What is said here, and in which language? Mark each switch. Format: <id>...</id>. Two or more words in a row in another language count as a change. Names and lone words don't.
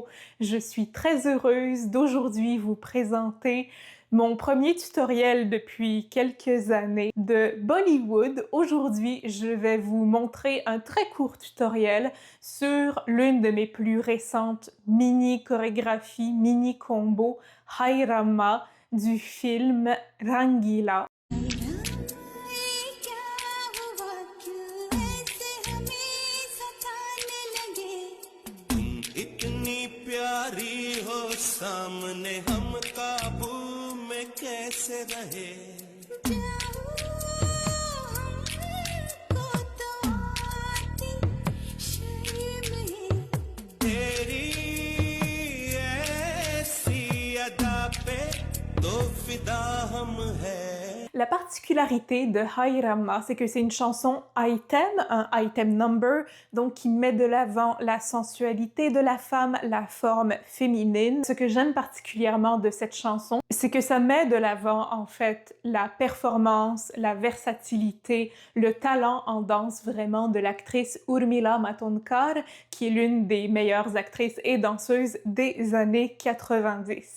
<fr>Je suis très heureuse d'aujourd'hui vous présenter mon premier tutoriel depuis quelques années de Bollywood. Aujourd'hui, je vais vous montrer un très court tutoriel sur l'une de mes plus récentes mini-chorégraphies, mini-combos Hai Rama du film Rangila.</fr> <hi>प्यारी हो सामने हम काबू में कैसे रहे तेरी ऐसी अदा पे तो फिदा हम है.</hi> <fr>La particularité de Hai Rama, c'est que c'est une chanson item, un</fr> <en>item number,</en> <fr>donc qui met de l'avant la sensualité de la femme, la forme féminine. Ce que j'aime particulièrement de cette chanson, c'est que ça met de l'avant en fait la performance, la versatilité, le talent en danse vraiment de l'actrice Urmila Matondkar, qui est l'une des meilleures actrices et danseuses des années 90.</fr>